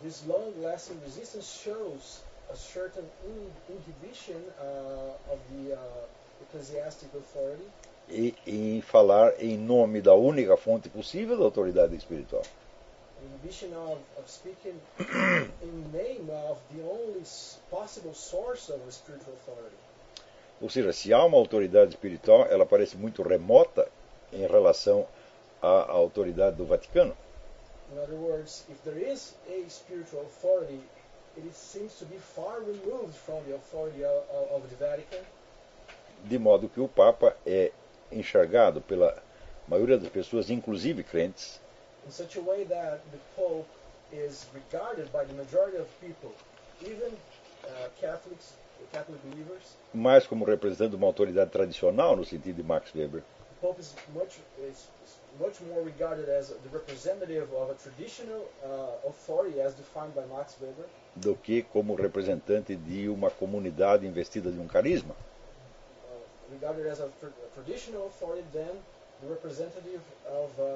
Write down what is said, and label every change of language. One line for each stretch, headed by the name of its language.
English: This long-lasting resistance shows a certain inhibition of the ecclesiastic authority.
Portuguese: E em falar em nome da única fonte possível da autoridade espiritual.
English: Inhibition of speaking in name of the only possible source of a spiritual authority.
Portuguese: Ou seja, se há uma autoridade espiritual, ela parece muito remota em relação à autoridade do Vaticano.
English: In other words, if there is a spiritual authority, it seems to be far removed from the authority of the Vatican.
Portuguese: De modo que o Papa é enxergado pela maioria das pessoas, inclusive crentes,
English: in such a way that the Pope is regarded by the majority of people, even Catholics, Catholic believers,
Portuguese: mais como representando uma autoridade tradicional no sentido de Max Weber.
English: The Pope is much more regarded as the representative of a traditional authority as defined by Max Weber,
Portuguese: do que como representante de uma comunidade investida de um carisma.
English: Regarded as a traditional authority, then the representative of